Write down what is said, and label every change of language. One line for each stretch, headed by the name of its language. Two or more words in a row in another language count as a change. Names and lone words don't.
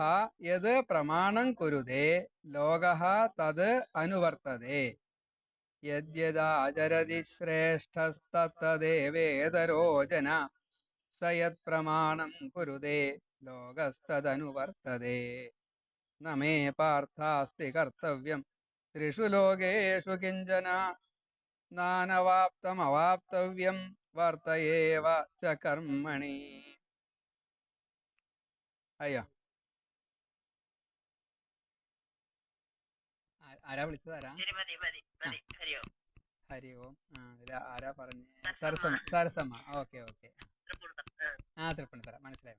Sanskrit: यद् प्रमाणं कुरुते लोकः तद् अनुवर्तते यद्यदाचरति श्रेष्ठस्तत्तदेवेतरो जन स यत्प्रमाणं कुरुते लोकस्तदनुवर्तते न मे पार्थास्ति कर्तव्यं त्रिषु लोकेषु किञ्चन नानवाप्तमवाप्तव्यं വർത്ത ഏവ ച കർമ്മണി.
Malayalam: അയ്യോ, ആരാ വിളിച്ചത്? ആരാ? ഹരി ഓം. ഇതിൽ ആരാ പറഞ്ഞ? സരസമ്മ.
English: okay okay.
Malayalam: തൃപ്പൂണിത്തറ മനസ്സിലായി.